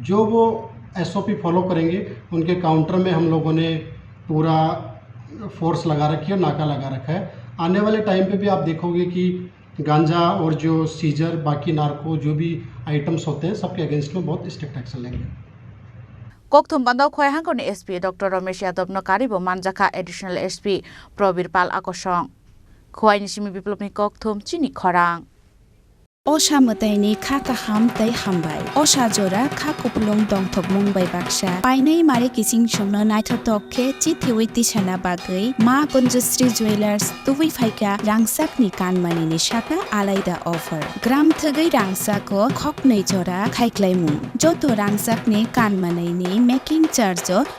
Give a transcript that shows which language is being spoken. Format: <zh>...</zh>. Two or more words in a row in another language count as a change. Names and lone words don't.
<hi>जो वो</hi> <en>SOP follow</en> <hi>करेंगे उनके काउंटर में हम लोगों ने पूरा फोर्स लगा रखी है, नाका लगा रखा है। आने वाले टाइम पे भी आप देखोगे कि गांजा और जो सीजर बाकी नार्को जो भी आइटम्स होते हैं सबके अगेंस्ट में बहुत</hi> <en>strict action</en> <hi>लेंगे।</hi> <trp>koktum bandau KhowaiHangkhorni SP Dr. Ramesh Yadav no karibo Tanjakha</trp> <en>additional SP</en> <trp>Probir Pal akosong Khowai ni simi biplopni koktum Chini Khorang Osha mataini kha kaham tai hambai Osha jora kha kupulong dongthok mungbai baksa painai mare kising chungno naithotok khe chithiwiti chana bagai ma Kunjasri Jewelers tuwi phaika rangsak ni kanmani ni shaka alaida offer gram thagai rangsak ko khoknai jora khaiklaimu joto rangsak ni kanmanai ni</trp> <en>making charge</en>